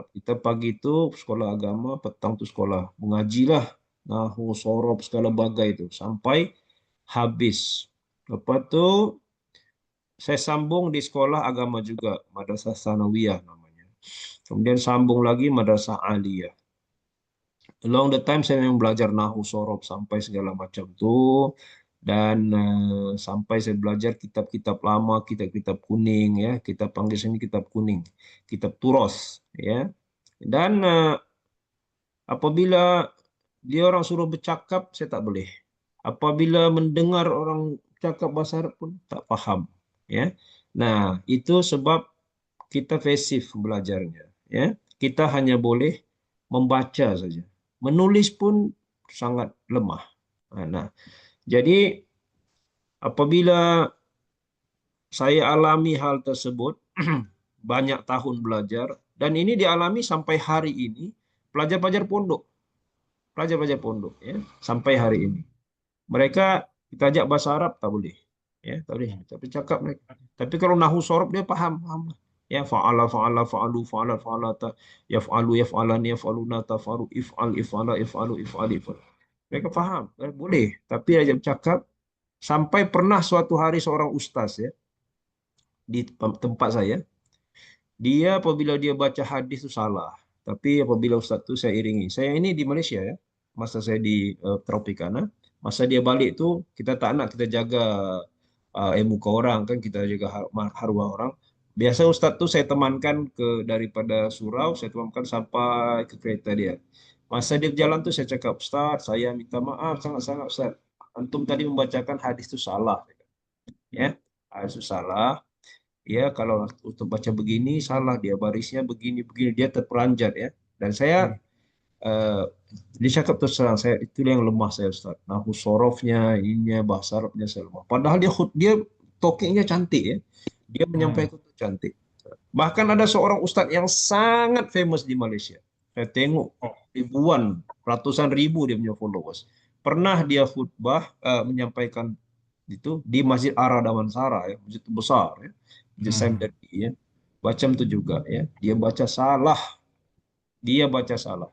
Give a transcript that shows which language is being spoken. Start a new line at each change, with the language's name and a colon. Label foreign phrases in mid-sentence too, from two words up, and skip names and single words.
Malay: Kita pagi itu sekolah agama, petang itu sekolah mengajilah, nahu, sorob, segala bagai itu sampai habis. Lepas itu saya sambung di sekolah agama juga, Madrasah Sanawiyah namanya. Kemudian sambung lagi Madrasah Aliyah.
English: Along the time
Malay: saya memang belajar nahu, sorob sampai segala macam tuh, dan sampai saya belajar kitab-kitab lama, kitab-kitab kuning ya, kita panggil sini kitab kuning, kitab turos ya. Dan apabila dia orang suruh bercakap, saya tak boleh. Apabila mendengar orang cakap bahasa Arab pun tak paham ya. Nah, itu sebab kita pasif belajarnya ya. Kita hanya boleh membaca saja. Menulis pun sangat lemah. Nah, jadi apabila saya alami hal tersebut, banyak tahun belajar, dan ini dialami sampai hari ini, pelajar-pelajar pondok, pelajar-pelajar pondok, ya, sampai hari ini. Mereka kita ajak bahasa Arab, tak boleh. Ya, tak boleh. Tapi cakap mereka. Tapi kalau nahu sorob dia paham, paham.
Arabic: يا، فعل، فعلا، فعلوا، فعل، فعلت، يفعل، يفعلان، يفعلون، تفعل، افعل، افعلا، افعلوا، افعل، افعل.
Malay: Mereka paham, boleh. Tapi aja cakap, sampai pernah suatu hari seorang ustaz ya, di tempat saya, dia apabila dia baca hadis itu salah. Tapi apabila ustaz itu saya iringi. Saya ini di Malaysia ya, masa saya di Tropicana, masa dia balik itu kita tak nak kita jaga muka orang kan, kita jaga harwah orang. Biasa ustaz tuh saya temankan daripada surau, saya temankan sampai ke kereta dia. Masa dia berjalan tuh saya cakap, Ustaz, saya minta maaf sangat-sangat Ustaz. Antum tadi membacakan hadis itu salah. Ya, hadis itu salah. Ya, kalau untuk baca begini salah, dia barisnya begini begini, dia terperanjat ya. Dan saya eh, dia cakap terus terang, saya itu yang lemah saya Ustaz. Nahu sorofnya, ininya, bahasa Arabnya saya lemah. Padahal dia talkingnya cantik ya. Dia menyampaikan itu cantik. Bahkan ada seorang Ustadz yang sangat famous di Malaysia. Saya tengok ribuan, ratusan ribu dia punya followers. Pernah dia khutbah menyampaikan itu di Masjid Ara Damansara ya, masjid besar ya. Masjid Saim Dadi ya. Macam itu juga ya. Dia baca salah. Dia baca salah.